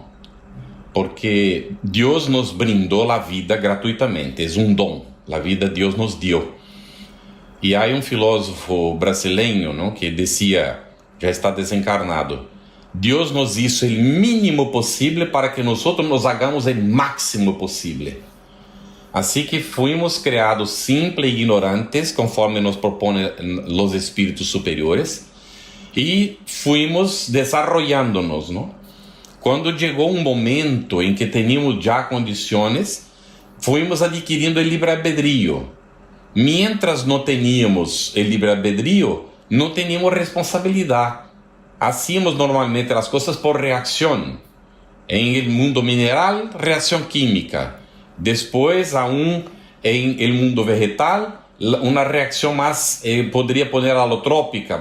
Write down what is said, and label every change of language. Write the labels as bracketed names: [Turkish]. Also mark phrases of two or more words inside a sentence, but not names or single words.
[Spanish] Porque Dios nos brindó la vida gratuitamente, es un don. La vida Dios nos dio. [Portuguese] E há um filósofo brasileiro, ¿no? [Spanish] Que decía, [Portuguese] já está desencarnado, [Spanish] Deus nos hizo el mínimo posible para que nosotros nos hagamos el máximo posible. Así que fuimos creados simples e ignorantes, conforme nos proponen los espíritus superiores, e fuimos desarrollándonos, ¿no? [Portuguese] Quando chegou um momento em que teníamos já condições, [Spanish] fuimos adquirindo el livre-albedrío. Mientras no teníamos el libre-albedrío, no teníamos responsabilidad. Hacíamos normalmente las cosas por reacción. En el mundo mineral, reacción química. Después, aún en el mundo vegetal, una reacción más, podría poner alotrópica.